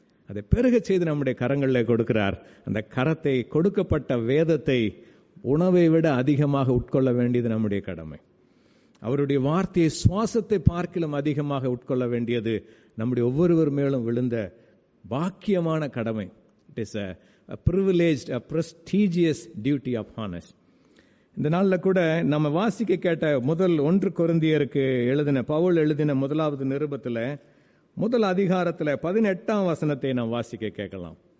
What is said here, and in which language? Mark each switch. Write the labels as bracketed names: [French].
[Tamil] அதை பெருகச் செய்து நம்முடைய கரங்களில் கொடுக்கிறார். அந்த கரத்தை, கொடுக்கப்பட்ட வேதத்தை உணவை விட அதிகமாக உட்கொள்ள வேண்டியது நம்முடைய கடமை. அவருடைய வார்த்தையை சுவாசத்தை பார்க்கிலும் அதிகமாக உட்கொள்ள வேண்டியது நம்முடைய ஒவ்வொருவர் மேலும் விழுந்த பாக்கியமான கடமை. [English] It is a privileged, a prestigious duty upon us. [Tamil] இந்த நாளில் கூட நம்ம வாசிக்க கேட்ட முதல் 1 கொரிந்தியருக்கு எழுதின பவுல் எழுதின முதலாவது நிருபத்தில் முதல் அதிகாரத்தில் 18ஆம் வசனத்தை நாம் வாசிக்க கேட்கலாம்.